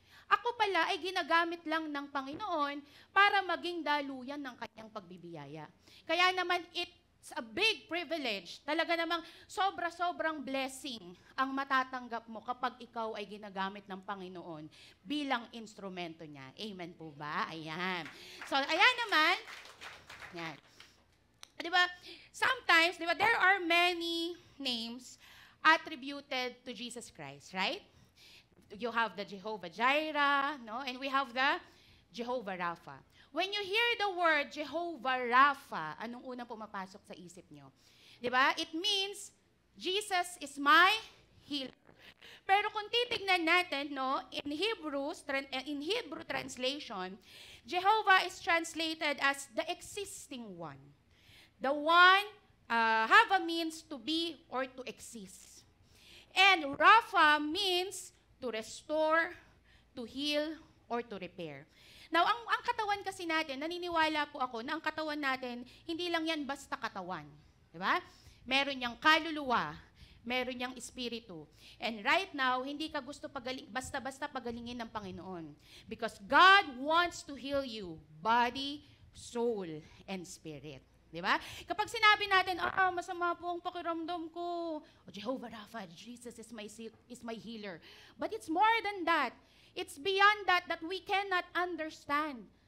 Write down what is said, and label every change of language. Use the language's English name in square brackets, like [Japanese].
[Filipino] Ako pala ay ginagamit lang ng Panginoon para maging daluyan ng kanyang pagbibiyaya. Kaya naman, [English] it's a big privilege. [Filipino] Talaga namang sobra-sobrang blessing ang matatanggap mo kapag ikaw ay ginagamit ng Panginoon bilang instrumento niya. Amen po ba? Ayan. So, ayan naman. Yan. Diba? [English] Sometimes, diba, there are many names attributed to Jesus Christ, right? You have the Jehovah Jireh, no? And we have the Jehovah Rapha. When you hear the word Jehovah Rapha, [Filipino] anong unang pumapasok sa isip nyo? Diba? [English] It means, Jesus is my healer. [Filipino] Pero kung titignan natin, no, [English] in Hebrew translation, Jehovah is translated as the existing one. The one, Hava means to be or to exist. And Rapha means to restore, to heal, or to repair. [Filipino] Now, ang katawan kasi natin, naniniwala po ako na ang katawan natin, hindi lang yan basta katawan. Diba? Meron niyang kaluluwa, meron niyang espiritu. [English] And right now, [Filipino] hindi ka gusto basta-basta pagalingin ng Panginoon. [English] Because God wants to heal you, body, soul, and spirit. [Filipino] Diba? Kapag sinabi natin, masama po ang pakiramdam ko. [English] Jehovah Rapha, Jesus is my healer. But it's more than that. It's beyond that we cannot understand.